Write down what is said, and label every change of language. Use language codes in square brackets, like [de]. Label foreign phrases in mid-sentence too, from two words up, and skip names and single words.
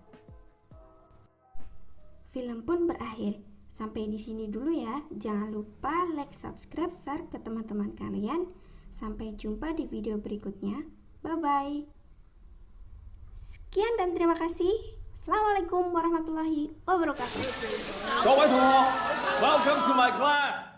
[id] Film pun berakhir. Sampai di sini dulu ya. Jangan lupa like, subscribe, share ke teman-teman kalian. Sampai jumpa di video berikutnya. Bye-bye. Sekian dan terima kasih. [ar] السلام عليكم ورحمة الله وبركاته. [yue] 各位同學 [en] ，Welcome to my class。